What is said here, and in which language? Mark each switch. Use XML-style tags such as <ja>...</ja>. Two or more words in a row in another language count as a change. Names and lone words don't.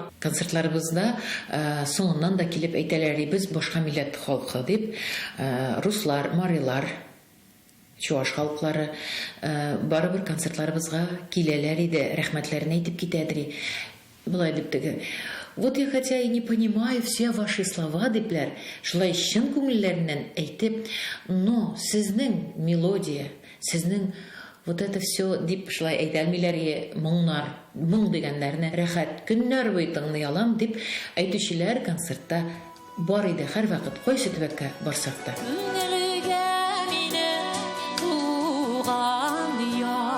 <tt>Концертларыбызда соңыннан да килеп әйтәләр, без башка милләт халкы дип, руслар, марилар, чуаш халыклары барыбер концертларыбызга киләләр иде, рәхмәтләрен әйтеп китәдер. Булай дип теге.</tt> <ru>Вот я хотя и не понимаю все ваши слова,</ru> <tt>дипләр, шулай чын күңелләреннән әйтеп, но сезнең мелодия, сезнең</tt> <ru>вот это все</ru> <tt>дип шулай әйтәлмиләр, моңнар, моң дигәннәрне рәхәт көннәр буе тыңлый алам дип әйтүчеләр концертта бар иде һәр вакыт, кайсы төбәккә барсак та.</tt>